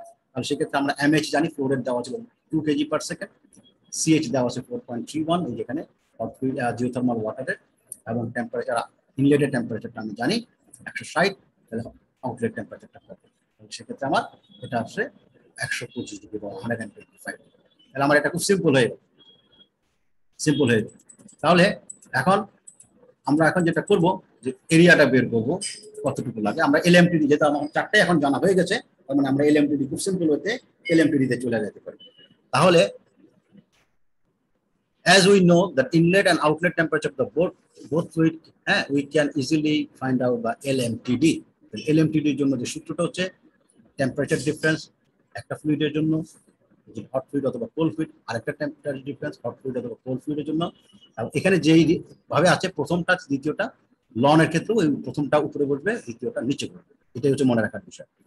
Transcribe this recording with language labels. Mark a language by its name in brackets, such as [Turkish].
[Bangla] তাহলে সেক্ষেত্রে আমরা এমএইচ জানি, ফ্লো রেট দেওয়া ছিল 2 কেজি পার সেকেন্ড, সিএইচ দেওয়া আছে 4.31, এই যেখানে হট ফ্লুইড জিওথার্মাল ওয়াটারের, এবং টেম্পারেচার ইনলেটের টেম্পারেচারটা আমি জানি 160, তাহলে আউটলেট টেম্পারেচারটা কত, সেক্ষেত্রে আমার এটা আসছে 125 ডিগ্রি বা 125। তাহলে আমার এটা খুব সিম্পল হয়ে গেল, সিম্পল হয়ে গেল। তাহলে এখন আমরা এখন যেটা করব যে এরিয়াটা বের করব কতটুকু লাগে। আমরা এলএমটিডি, যেটা আমার চারটে এখন জানা হয়ে গেছে, তার মানে আমরা এলএমটিডি খুব সিম্পল হতে এলএমটিডি তে চলে যেতে পারি। [English] তাহলে as we know that inlet and outlet temperature of the both fluid, we can easily find out the LMTD. [Bangla] LMTD এর জন্য যে সূত্রটা হচ্ছে টেম্পারেচার ডিফারেন্স একটা ফ্লুইডের জন্য, যে হট ফ্লুইড অথবা কোল্ড ফ্লুইড, আরেকটা টেম্পারেচার ডিফারেন্স হট ফ্লুইড অথবা কোল্ড ফ্লুইডের জন্য। এবং এখানে যেই ভাবে আছে প্রথমটা দ্বিতীয়টা, লনের ক্ষেত্রেও ওই প্রথমটা উপরে বসবে, দ্বিতীয়টা নিচে বসবে, এটাই হচ্ছে মনে রাখার বিষয়।